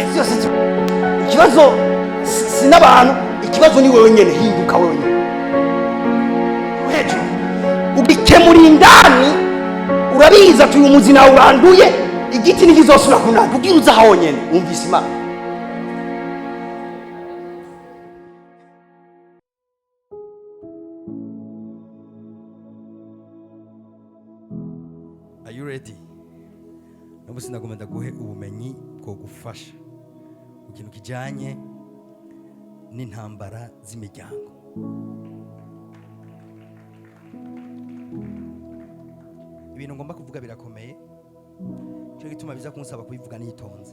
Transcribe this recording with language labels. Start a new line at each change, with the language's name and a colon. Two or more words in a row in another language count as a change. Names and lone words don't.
Rundi: Ikibazo si n'abantu, ikibazo ni wewe nyene. Hinduka wewe nyene hejuru ubikemura indani. Urabiza ati uyu muzi nawe uranduye, igiti ntikizosubira kunana. Ubwira uza aho nyene wumvise Imana.
English: Are you ready?
Rundi: Nabusi nagomba guhe ubumenyi bwo gufasha mu kintu kijanye n'intambara z'imiryango. Ibintu ngomba kuvuga birakomeye, cyo gituma biza kunsaba kubivuga nitonze.